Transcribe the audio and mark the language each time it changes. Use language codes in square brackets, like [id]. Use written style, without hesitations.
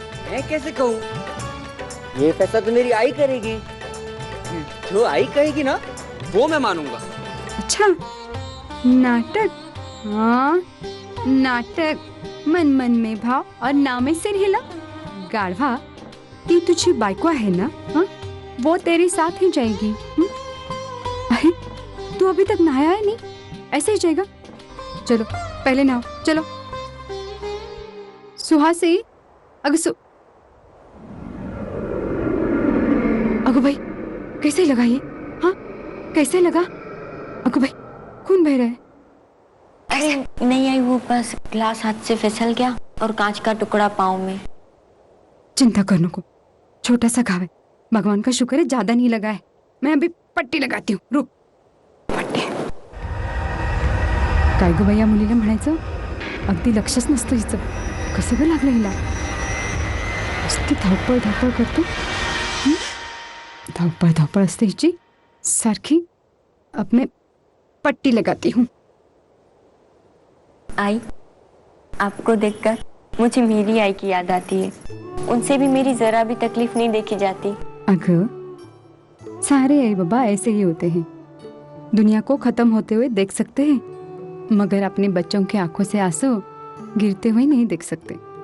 [hi] मैं कैसे कहूँ? ये फैसला तो मेरी आई करेगी। जो आई कहेगी ना, वो मैं मानूंगा। अच्छा, नाटक। हाँ, नाटक। मन मन में भाव और नाम में सिर हिला। [mr] गाढ़वा, ती तुझी बायको आहे ना? [hi] हाँ, वो तेरे साथ ही जाएगी। अरे तू अभी तक नहाया है नहीं? ऐसे ही जाएगा? चलो पहले नहाओ, चलो। सुहासी, अगो भाई, कैसे लगा ये? हाँ, कैसे लगा? अगो भाई, खून बह रहा है। अरे नहीं आई, वो बस ग्लास हाथ से फिसल गया और कांच का टुकड़ा पाँव में। चिंता करने को, छोटा सा घाव है, भगवान का शुक्र है ज्यादा नहीं लगा है। मैं अभी पट्टी लगाती हूँ, रुक। [mr] पट्टी काय गो बाई, या मुलीला म्हणायचं अगदी लक्षच नसतं हिचं. कसं गं लागलं हिला? नुसती धावपळ धावपळ करतो. धावपळ धावपळ असते हिची सारखी. [hi] अब मैं पट्टी लगाती हूँ. आई, आपको देखकर मुझे मेरी आई की याद आती है. उनसे भी मेरी जरा भी तकलीफ नहीं देखी जाती. अगं, सारे आई बाबा ऐसे ही होते हैं. दुनिया को खत्म होते हुए देख सकते हैं, मगर अपने बच्चों की आंखों से आंसू गिरते हुए नहीं देख सकते.